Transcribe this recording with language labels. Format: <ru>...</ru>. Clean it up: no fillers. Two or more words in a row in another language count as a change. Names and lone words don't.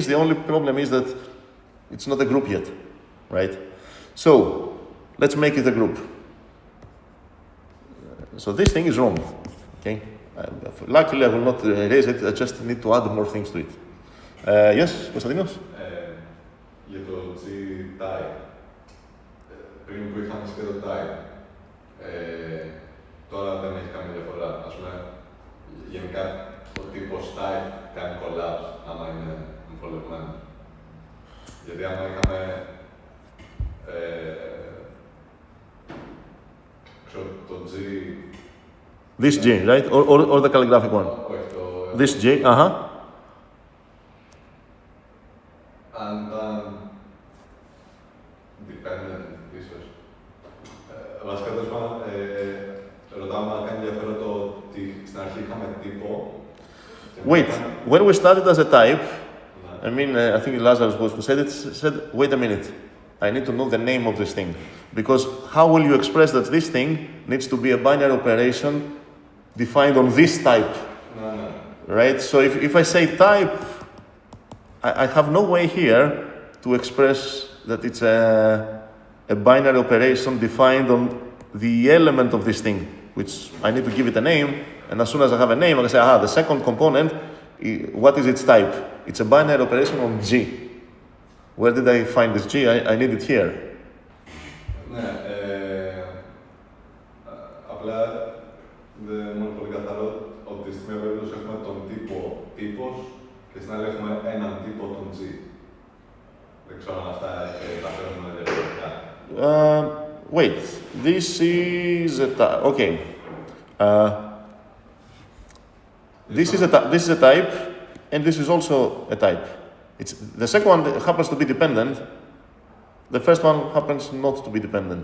<en>The only problem is that it's not a group yet, right? So let's make it a group. So this thing is wrong. Okay, luckily I will not erase it. I just need to add more things to it. Yes, Konstantinos.</en> <el>Για το G-type, πριν που είχαμε σχέδιο type, τώρα δεν έχει καμία διαφορά. Ας πούμε, γενικά ο τύπος type κάνει collapse άμα είναι εμφολευμένο. Γιατί άμα είχαμε το G...</el> <en>This G, right? Or the calligraphic one? This G,</en> <el>αν ήταν dependent, ίσως. Βασικά, τέλος πάντων, ρωτάμε αν κάνει ενδιαφέρον το ότι στην αρχή είχαμε τύπο.</el> <en>Wait, when we started as a type, I mean, I think Lazarus was who said it, said, wait a minute, I need to know the name of this thing. Because how will you express that this thing needs to be a binary operation defined on this type? No. Right? So if I say type, I have no way here to express that it's a binary operation defined on the element of this thing, which I need to give it a name, and as soon as I have a name, I can say, the second component, what is its type? It's a binary operation on G. Where did I find this G? I need it here.</en> <el>Ναι, απλά δεν είναι πολύ καθαρό ότι στη μία περίπτωση έχουμε τον τύπο τύπος και στην άλλη έχουμε έναν τύπο τον G. Δεν ξέρω αν αυτά τα φέρνουμε διαφορετικά.</el> <en>Wait, this is a type. Okay. This is a type, and this is also a type. The second one happens to be dependent. The first one happens not to be dependent.</en>